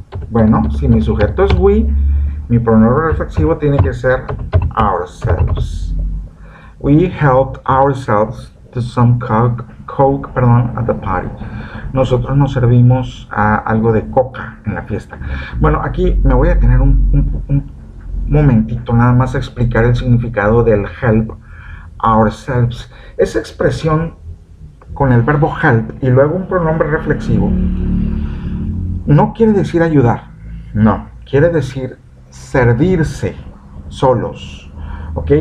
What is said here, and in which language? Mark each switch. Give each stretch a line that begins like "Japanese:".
Spanish: Bueno, si mi sujeto es we, mi pronombre reflexivo tiene que ser ourselves.
English: We helped ourselves to some coke at the party.
Spanish: Nosotros nos servimos algo de coca en la fiesta. Bueno, aquí me voy a tener un momentito nada más a explicar el significado del help ourselves. Esa expresión con el verbo help y luego un pronombre reflexivo, no quiere decir ayudar, no, quiere decir servirse solos, ¿ok?